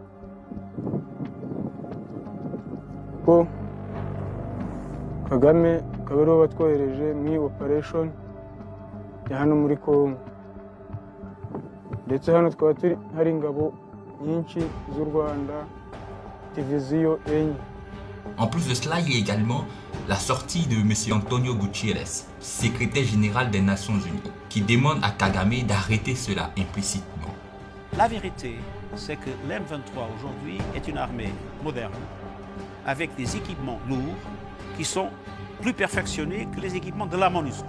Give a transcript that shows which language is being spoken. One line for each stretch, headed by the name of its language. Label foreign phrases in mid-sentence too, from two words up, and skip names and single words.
Kinyarwanda: Ko Kagame akaba ariwe watwohereje muri operation ya hano muri Kongo. Ndetse hano twaba hari ingabo nyinshi z'u Rwanda, diviziyo enye
French: En plus de cela, il y a également la sortie de M. Antonio Guterres, secrétaire général des Nations Unies, qui demande à Kagame d'arrêter cela implicitement. La vérité, c'est que l'M23 aujourd'hui est une armée moderne, avec des équipements lourds qui sont plus perfectionnés que les équipements de la MONUSCO.